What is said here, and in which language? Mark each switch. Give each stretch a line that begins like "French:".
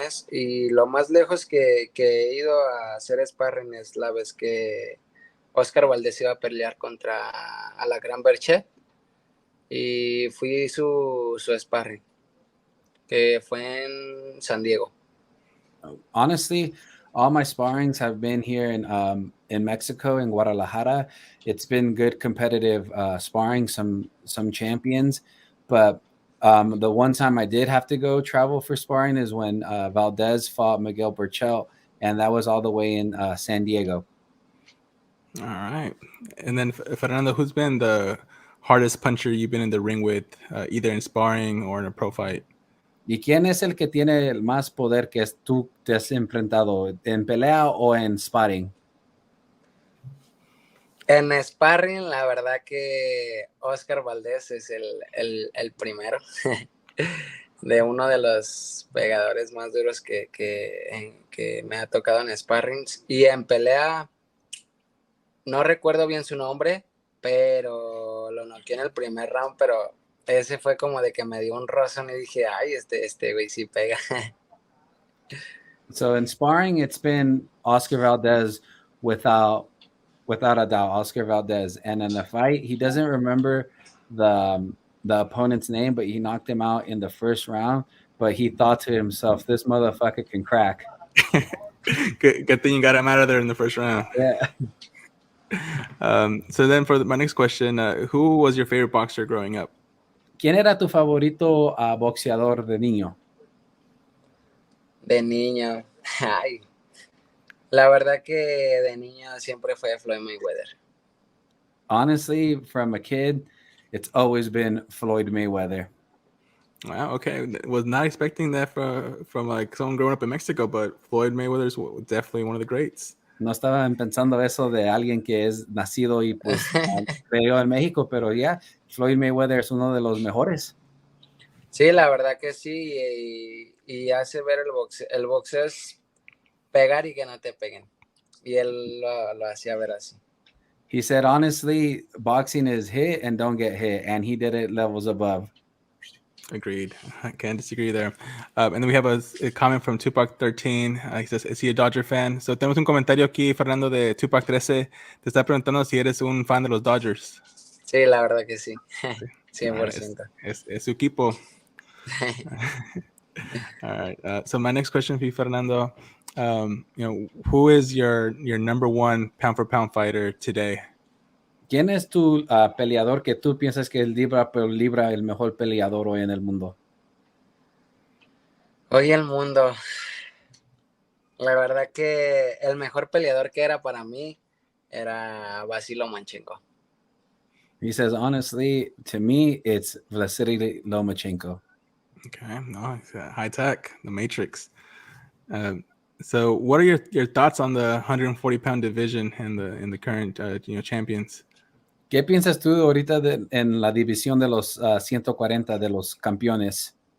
Spanish: Y lo más lejos que he ido a hacer sparring es la vez que Oscar Valdez iba a pelear contra Alacrán Berchet, y fui su sparring, que fue en San Diego.
English: Honestly, all my sparrings have been here in Mexico, in Guadalajara. It's been good competitive sparring, some champions, but the one time I did have to go travel for sparring is when Valdez fought Miguel Burchell, and that was all the way in San Diego. All right. And then Fernando, who's been the hardest puncher you've been in the ring with, either in sparring or in a pro fight?
Spanish: ¿Y quién es el que tiene el más poder que tú te has enfrentado en pelea o en sparring? En sparring, la verdad que Oscar Valdés es el primero de uno de los pegadores más duros que me ha tocado en sparrings. Y en pelea, no recuerdo bien su nombre, pero lo noqueé en el primer round, pero ese fue como de que me dio un rozón y dije, ay, este güey sí pega.
English: So in sparring, it's been Oscar Valdez without a doubt, Oscar Valdez. And in the fight, he doesn't remember the opponent's name, but he knocked him out in the first round. But he thought to himself, "This motherfucker can crack." Good thing you got him out of there in the first round. Yeah. So then for my next question, who was your favorite boxer growing up?
Spanish: ¿Quién era tu favorito boxeador de niño? De niño, ay, la verdad que de niño siempre fue Floyd Mayweather.
English: Honestly, from a kid, it's always been Floyd Mayweather. Wow, okay. Was not expecting that from like someone growing up in Mexico, but Floyd Mayweather is definitely one of the greats.
Spanish: No estaba pensando eso de alguien que es nacido y pues creció en México, pero ya, Floyd Mayweather es uno de los mejores. Sí, la verdad que sí, y hace ver el boxeo es pegar y que no te peguen. Y él lo hacía ver así.
English: He said, honestly, boxing is hit and don't get hit, and he did it levels above. Agreed. I can't disagree there. And then we have a comment from Tupac13. He says, ¿Es he a Dodger fan? So
Spanish: tenemos un comentario aquí, Fernando, de Tupac13. Te está preguntando si eres un fan de los Dodgers. Sí, la verdad que sí. Sí. 100%. Es su equipo.
English: All right. So my next question for you, Fernando, who is your number one pound for pound fighter today?
Spanish: ¿Quién es tu peleador que tú piensas que es libra por libra el mejor peleador hoy en el mundo? Hoy el mundo, la verdad que el mejor peleador que era para mí era Vasily Lomachenko.
English: He says, honestly, to me, it's Vasily Lomachenko. Okay, no, it's high tech, the Matrix. So, what are your thoughts on the 140-pound division in the current champions?
Spanish: ¿Qué piensas tú ahorita en la división de los 140 de los campeones?